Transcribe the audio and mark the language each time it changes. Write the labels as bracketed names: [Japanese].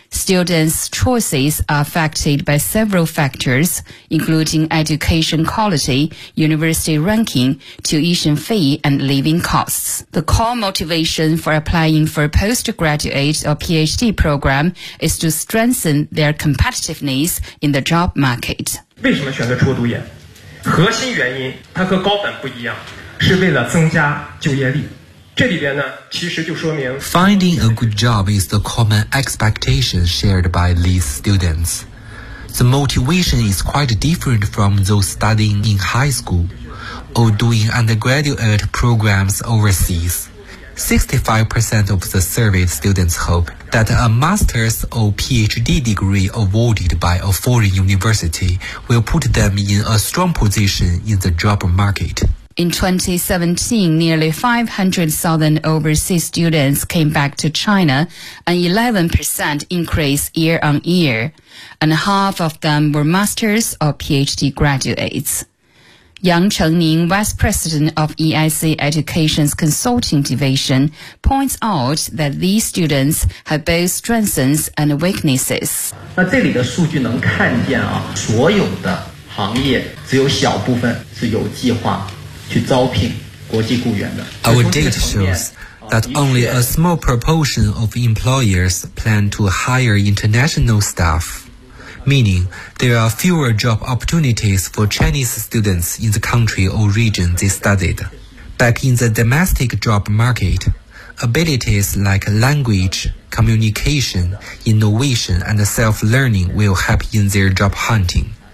[English] Students' choices are affected by several factors, including education quality, university ranking, tuition fee, and living costs. The core motivation for applying for a postgraduate or PhD program is to strengthen their competitiveness in the job market. Why did you choose [Chinese] 初读研？核心原因它和高本不一样，是为了增加就业力。这里边呢其实就说明 [English] Finding a good job is the common expectation shared by these students. The motivation is quite different from those studying in high school or doing undergraduate programs overseas. 65% of the surveyed students hope that a master's or PhD degree awarded by a foreign university will put them in a strong position in the job market. In 2017, nearly 500,000 overseas students came back to China, an 11% increase year on year, and half of them were master's or PhD graduates. Yang Chengning, Vice President of EIC Education's Consulting Division, points out that these students have both strengths and weaknesses. [Chinese] 那这里的数据能看见啊，所有的行业只有小部分是有计划去招聘国际雇员的。 [English] Our data shows that only a small proportion of employers plan to hire international staff. Meaning, there are fewer job opportunities for Chinese students in the country or region they studied. Back in the domestic job market, abilities like language, communication, innovation, and self-learning will help in their job hunting.